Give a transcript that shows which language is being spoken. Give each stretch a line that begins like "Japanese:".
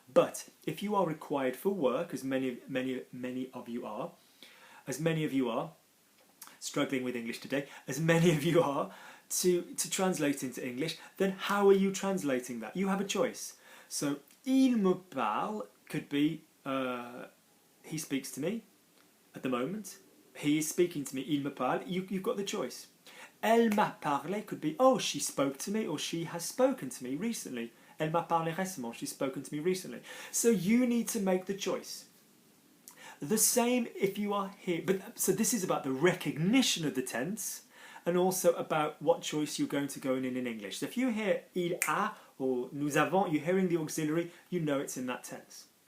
English: But if you are required for work, as many of you are, struggling with English today, as many of you are, to translate into English, then how are you translating that? You have a choice. So,
French: il me parle
English: could be, he speaks to me at the moment. He is speaking to me,
French: il me parle.
English: You've got the choice.
French: Elle m'a parlé
English: could be, oh, she spoke to me or she has spoken to me recently.
French: Elle m'a parlé récemment,
English: she's spoken to me recently. So you need to make the choice. The same if you are here. So this is about the recognition of the tense and also about what choice you're going to go in English. So if you hear
French: il a
English: or
French: nous avons,
English: you're hearing the auxiliary, you know it's in that tense.